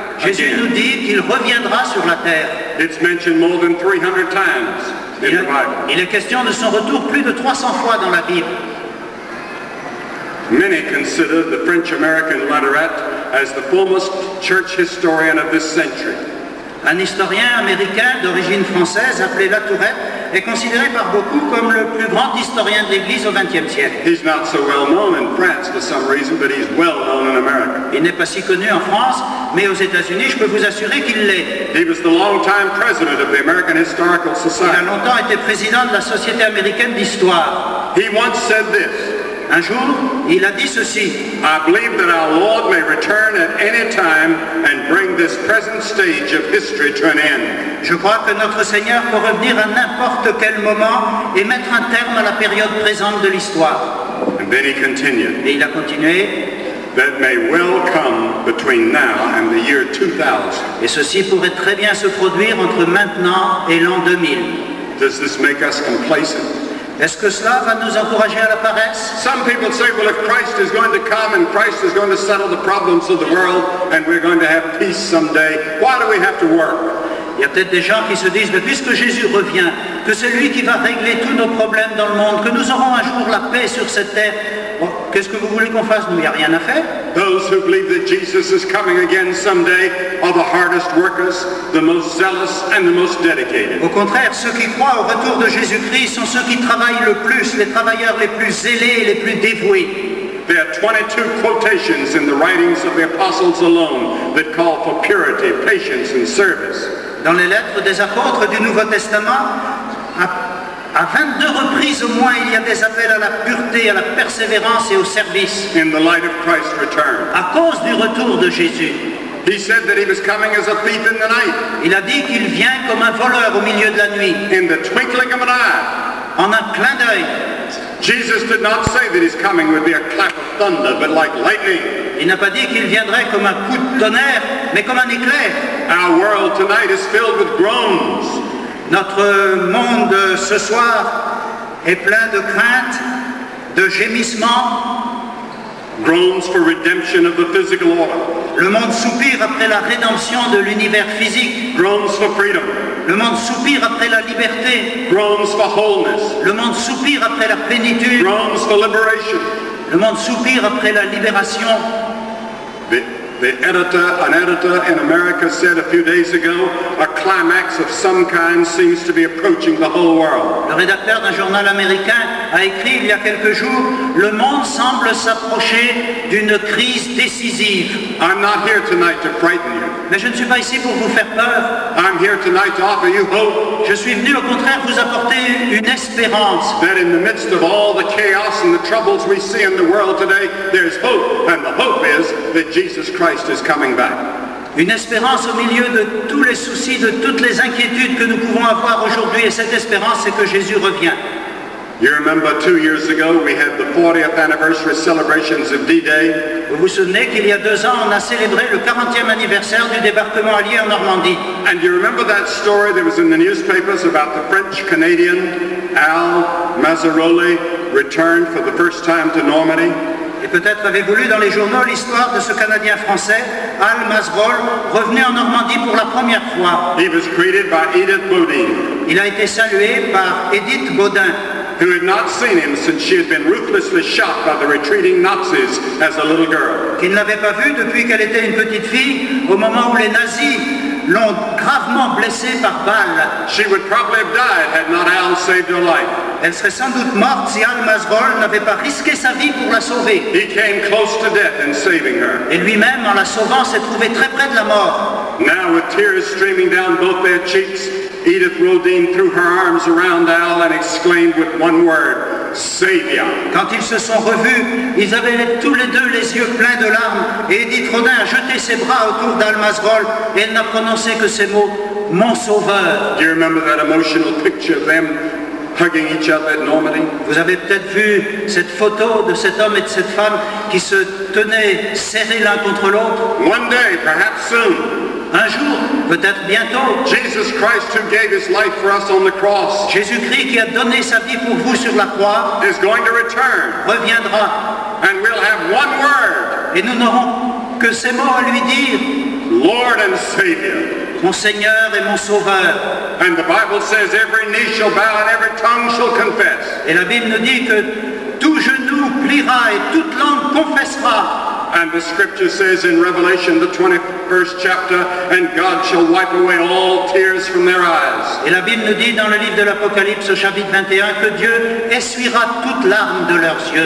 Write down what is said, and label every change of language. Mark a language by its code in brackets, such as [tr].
[fr] Jésus nous dit qu'il reviendra sur la terre. [en] It's mentioned more than 300 times in the Bible. [fr] Il est question de son retour plus de 300 fois dans la Bible. [en] Many consider the French-American Latourette as the foremost church historian of this century. [fr] Un historien américain d'origine française appelé Latourette est considéré par beaucoup comme le plus grand historien de l'Église au XXe siècle. [en] He's not so well known in France for some reason, but he's well known in America. [fr] Il n'est pas si connu en France, mais aux États-Unis, je peux vous assurer qu'il l'est. [en] He was the long-time president of the American Historical [fr] Il a [en] Society. [fr] longtemps été président de la Société américaine d'histoire. [en] He once said this: [fr] Un jour, il a dit ceci: [en] I believe that our Lord may return at any time and bring this present stage of history to an end. [fr] Je crois que notre Seigneur peut revenir à n'importe quel moment et mettre un terme à la période présente de l'histoire. [en] And then he continued, [fr] Et il a continué: [en] that may well come between now and the year 2000. [fr] et ceci pourrait très bien se produire entre maintenant et l'an 2000. [en] Does this make us complacent? [fr] Est-ce que cela va nous encourager à la paresse? [en] Some people say, well, if Christ is going to come and Christ is going to settle the problems of the world and we're going to have peace someday, why do we have to work? [fr] Il y a peut-être des gens qui se disent, mais puisque Jésus revient, que c'est lui qui va régler tous nos problèmes dans le monde, que nous aurons un jour la paix sur cette terre, bon, qu'est-ce que vous voulez qu'on fasse? Nous, il n'y a rien à faire. [en] Those who believe that Jesus is coming again someday are the hardest workers, the most zealous, and the most dedicated. [fr] Au contraire, ceux qui croient au retour de Jésus-Christ sont ceux qui travaillent le plus, les travailleurs les plus zélés et les plus dévoués. [en] There are 22 quotations in the writings of the apostles alone that call for purity, patience, and service. [fr] Dans les lettres des apôtres du Nouveau Testament, à 22 reprises au moins, il y a des appels à la pureté, à la persévérance et au service. [en] In the light of Christ's return. [fr] À cause du retour de Jésus. [en] He said that he was coming as a thief in the night. [fr] Il a dit qu'il vient comme un voleur au milieu de la nuit. [en] In the twinkling of an eye. [fr] En un clin d'œil. [en] Jesus did not say that his coming would be a clap of thunder, but like lightning. [fr] Il n'a pas dit qu'il viendrait comme un coup de tonnerre, mais comme un éclair. [en] Our world tonight is filled with groans. [fr] Notre monde ce soir est plein de craintes, de gémissements. [en] Groans for redemption of the physical order. [fr] Le monde soupire après la rédemption de l'univers physique. [en] Groans for freedom. [fr] Le monde soupire après la liberté. [en] Groans for wholeness. [fr] Le monde soupire après la plénitude. [en] Groans for liberation. [fr] Le monde soupire après la libération. [en] An editor in America said a few days ago, a climax of some kind seems to be approaching the whole world. [fr] Le rédacteur d'un journal américain a écrit il y a quelques jours, le monde semble s'approcher d'une crise décisive. [en] I'm not here tonight to frighten you. [fr] Mais je ne suis pas ici pour vous faire peur. [en] I'm here tonight to offer you hope. [fr] Je suis venu au contraire vous apporter une espérance. [en] That in the midst of all the chaos and the troubles we see in the world today, there's hope, and the hope is that Jesus Christ is coming back. [fr] Une espérance au milieu de tous les soucis, de toutes les inquiétudes que nous pouvons avoir aujourd'hui, et cette espérance, c'est que Jésus revient. [en] You remember 2 years ago we had the 40th anniversary celebrations of D-Day. [fr] Vous vous souvenez qu'il y a 2 ans, on a célébré le 40e anniversaire du débarquement allié en Normandie. [en] And you remember that story that was in the newspapers about the French-Canadian Al Mazzaroli returned for the first time to Normandy? [fr] Et peut-être avez-vous lu dans les journaux l'histoire de ce Canadien français, Al Mazzaroli, revenu en Normandie pour la première fois. [en] He was greeted by Edith Bodine. [fr] Il a été salué par Edith Baudin, [en] who had not seen him since she had been ruthlessly shot by the retreating Nazis as a little girl. [fr] Qui ne l'avait pas vue depuis qu'elle était une petite fille, au moment où les nazis l'ont gravement blessée par balle. [en] She would probably have died had not Al saved her life. [fr] Elle serait sans doute morte si Al Mazzaroli n'avait pas risqué sa vie pour la sauver. [en] He came close to death in saving her. [fr] Et lui-même, en la sauvant, s'est trouvé très près de la mort. [en] Now, with tears streaming down both their cheeks, Edith Rodin threw her arms around Al and exclaimed with one word, Savior. [fr] Quand ils se sont revus, ils avaient tous les deux les yeux pleins de larmes, et Edith Rodin a jeté ses bras autour d'Al Mazzaroli, et elle n'a prononcé que ces mots, mon sauveur. [en] Do you remember that emotional picture of them hugging each other at Normandy? [fr] Vous avez peut-être vu cette photo de cet homme et de cette femme qui se tenaient serrés l'un contre l'autre. [en] One day, perhaps soon. [fr] Un jour, peut-être bientôt, [en] Jesus Christ, who gave his life for us on the cross, [fr] Jésus-Christ qui a donné sa vie pour vous sur la croix, [en] is going to return, [fr] reviendra, [en] and we'll have one word, [fr] et nous n'aurons que ces mots à lui dire, [en] Lord and Savior. [fr] mon Seigneur et mon Sauveur. [en] And the Bible says every knee shall bow and every tongue shall confess. [fr] Et la Bible nous dit que tout genou pliera et toute langue confessera [en] And the scripture says in Revelation, the 21st chapter, and God shall wipe away all tears from their eyes. [fr] Et la Bible nous dit dans le livre de l'Apocalypse au chapitre 21 que Dieu essuiera toute larme de leurs yeux.